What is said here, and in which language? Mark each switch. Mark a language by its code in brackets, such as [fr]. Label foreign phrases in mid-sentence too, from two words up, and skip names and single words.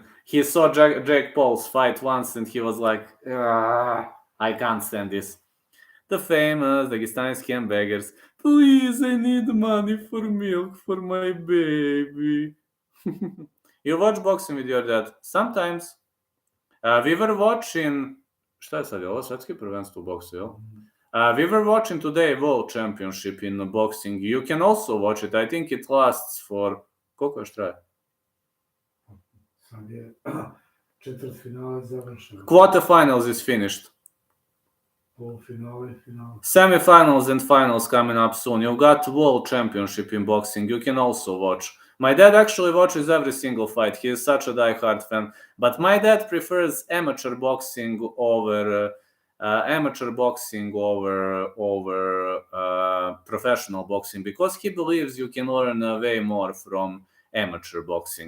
[en] He saw Jake Paul's fight once and he was like, I can't stand this. The famous Dagestani hamburgers. Please, I need money for milk for my baby. You watch boxing with your dad? Sometimes. We were watching... [sr] Šta je sad, je ovo svetski prvenstvo u boksu, jel? [en] We were watching today World Championship in boxing. You can also watch it. I think it lasts for... [sr] Koliko još traje? Sad je četvrtfinale završeno. [en] Quarterfinals is finished. [sr] Polufinale i finale. [en] Semifinals and finals coming up soon. You've got World Championship in boxing. You can also watch. My dad actually watches every single fight. He is such a die-hard fan. But my dad prefers amateur boxing over professional boxing because he believes you can learn way more from amateur boxing.